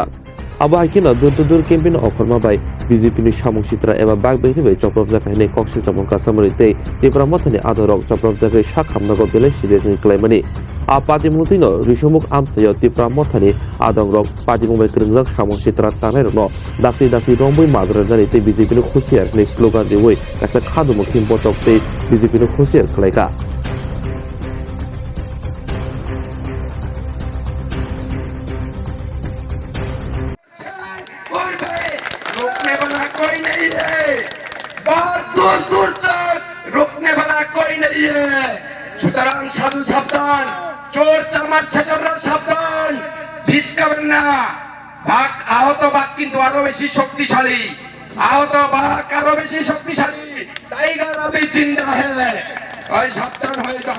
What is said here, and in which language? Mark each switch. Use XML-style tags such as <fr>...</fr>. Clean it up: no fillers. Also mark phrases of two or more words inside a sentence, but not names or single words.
<trp>Abo hai kina dur campaign ongkhorma bai BJP ni samung sitra eba bag bai bai choprok jakai ni koksil chomon kasamori tei tipra mothani adorok choprok jakai sakhamnago bele siresni klaimani. A Padimungti no Risumuk Amsayo tipra mothani adongrok Padimung kringjak samung sitra tanai no dakti romboi mazrani tei BJP ni khusiar ni slogan diwoi kaisa khadumuk simpotok tei BJP ni khusiar khlaika.</trp> <hi>रोकने वाला कोई नहीं है, बहुत दूर तक रोकने वाला कोई नहीं है।</hi> <bn>সুতরাং সাধু সাবধান, চোর চামার ছেচররা সাবধান, বিষ খাবেন না। বাঘ আহত বাঘ কিন্তু আরো বেশি শক্তিশালী, আহত বাঘ আরো বেশি শক্তিশালী।</bn> <hi>टाइगर अभी ज़िंदा है,</hi> <bn>ওই সাবধান হয়ে যান।</bn>